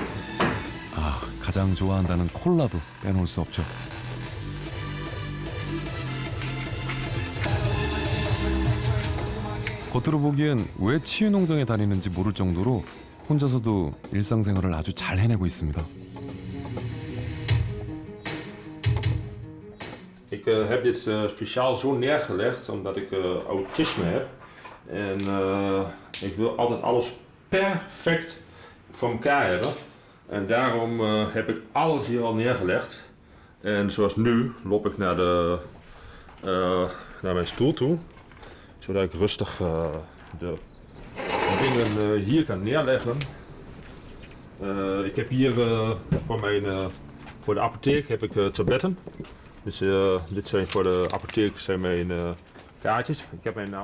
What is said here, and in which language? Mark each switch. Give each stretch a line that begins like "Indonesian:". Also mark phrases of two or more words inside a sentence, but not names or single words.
Korean: 가장 좋아한다는 콜라도 빼놓을 수 없죠. 겉으로 보기엔 왜 치유 농장에 다니는지 모를 정도로 혼자서도 일상생활을 아주 잘 해내고 있습니다.
Dutch: Ik heb dit speciaal zo neergelegd omdat ik autisme heb. En ik wil altijd alles perfect voor elkaar hebben. En daarom heb ik alles hier al neergelegd. En zoals nu loop ik naar mijn stoel toe. Zodat ik rustig de dingen hier kan neerleggen. Ik heb hier voor de apotheek heb ik tabletten. Dus dit zijn voor de apotheek zijn mijn kaartjes. Ik heb mijn naam.